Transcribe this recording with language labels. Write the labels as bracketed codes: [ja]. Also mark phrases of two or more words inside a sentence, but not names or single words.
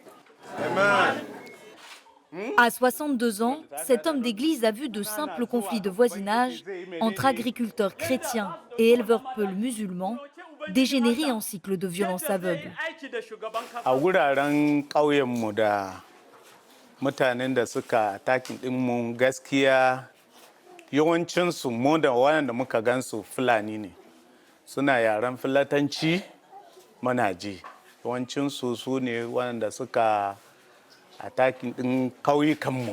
[fr] Amen. À 62 ans, cet homme d'église a vu de simples conflits de voisinage entre agriculteurs chrétiens et éleveurs peuls musulmans dégénérer en cycle de violence aveugle. [ha] A wuraren ƙauyenmu da mutanen da suka takin ɗinmu gaskiya yawancinsu mu da waɗanda muka gansu Fulani ne. Suna yaren Fulatanci muna ji. Yawancinsu su ne waɗanda suka atakin ɗin ƙauyukanmu.